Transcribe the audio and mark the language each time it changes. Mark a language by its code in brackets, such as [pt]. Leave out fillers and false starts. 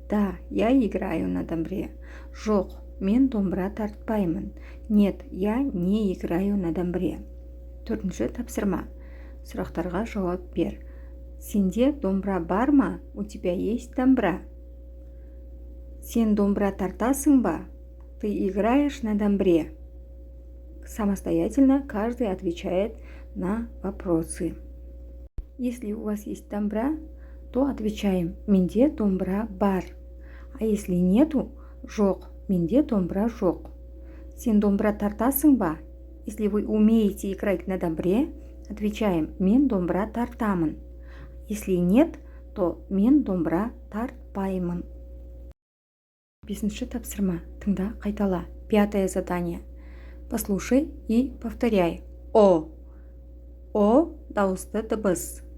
[ru] Да, я играю на домбре. [kk] Жоқ, мен домбыра тартпаймын. [ru] Нет, я не играю на домбре. [kk] Төртінші тапсырма. Сұрақтарға жауап бер. Сенде домбыра бар ма? [ru] У тебя есть домбыра? [kk] Сен домбыра тартасың ба? [ru] Ты играешь на домбре? Самостоятельно каждый отвечает на вопросы. Если у вас есть домбыра, то отвечаем: [kk] менде домбыра бар. [ru] А если нету, [kk] жоқ, менде домбыра жоқ. Сен домбыра тартасың ба? [ru] Если вы умеете играть на домбре, отвечаем: [kk] мен домбыра тартамын. [ru] Если нет, то [kk] мен домбыра тартпаймын. Бесінші тапсырма. Тыңда, қайтала. [ru] Пятое задание. Послушай и повторяй. О. О – [kk] дауысты дыбыс.